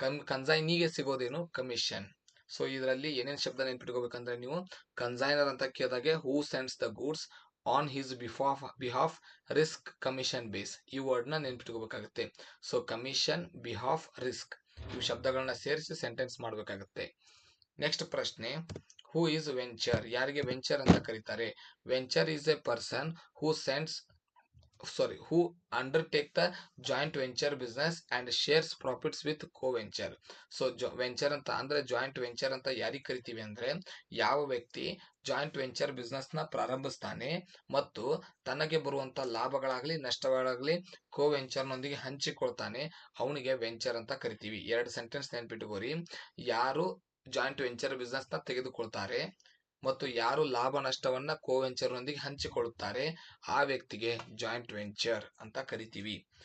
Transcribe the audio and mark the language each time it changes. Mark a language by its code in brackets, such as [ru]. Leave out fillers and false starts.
[kn] ಕನ್ಸೈನಿಗೆ ಸಿಗೋದೇನು, commission. So ಇದರಲ್ಲಿ ಏನೇನ್ ಶಬ್ದ ನೆನ್ಪಿಟ್ಕೋಬೇಕಂದ್ರೆ ನೀವು, ಕನ್ಸೈನರ್ ಅಂತ ಕೇಳಿದಾಗೆ [en] who sends the goods on his behalf risk commission base, [kn] ಈ ವರ್ಡ್ ನ ನೆನ್ಪಿಟ್ಕೋಬೇಕಾಗುತ್ತೆ. ಸೊ ಕಮಿಷನ್, ಬಿಹಾಫ್, ರಿಸ್ಕ್, ಇವು ಶಬ್ದಗಳನ್ನ ಸೇರಿಸಿ ಸೆಂಟೆನ್ಸ್ ಮಾಡಬೇಕಾಗುತ್ತೆ. ನೆಕ್ಸ್ಟ್ ಪ್ರಶ್ನೆ, [en] who is venture, [kn] ಯಾರಿಗೆ ವೆಂಚರ್ ಅಂತ ಕರೀತಾರೆ. [en] Venture is a person who sends who undertake the joint venture business and shares profits with co-venture. [kn] So venture ಅಂತ ಅಂದ್ರೆ ಜಾಯಿಂಟ್ ವೆಂಚರ್ ಅಂತ ಯಾರಿಗೆ ಕರಿತೀವಿ ಅಂದ್ರೆ, ಯಾವ ವ್ಯಕ್ತಿ ಜಾಯಿಂಟ್ ವೆಂಚರ್ ಬಿಸ್ನೆಸ್ ನ ಪ್ರಾರಂಭಿಸ್ತಾನೆ ಮತ್ತು ತನಗೆ ಬರುವಂತ ಲಾಭಗಳಾಗ್ಲಿ ನಷ್ಟಗಳಾಗ್ಲಿ ವೆಂಚರ್ ನೊಂದಿಗೆ ಹಂಚಿಕೊಳ್ತಾನೆ, ಅವನಿಗೆ ವೆಂಚರ್ ಅಂತ ಕರಿತೀವಿ. ಎರಡು ಸೆಂಟೆನ್ಸ್ ನೆನ್ಪಿಟ್ಕೋರಿ. ಯಾರು ಜಾಯಿಂಟ್ ವೆಂಚರ್ ಬಿಸ್ನೆಸ್ ನ ತೆಗೆದುಕೊಳ್ತಾರೆ ಮತ್ತು ಯಾರು ಲಾಭ ನಷ್ಟವನ್ನ ವೆಂಚರ್ ನೊಂದಿಗೆ ಹಂಚಿಕೊಳ್ಳುತ್ತಾರೆ, ಆ ವ್ಯಕ್ತಿಗೆ ಜಾಯಿಂಟ್ ವೆಂಚರ್ ಅಂತ ಕರಿತೀವಿ.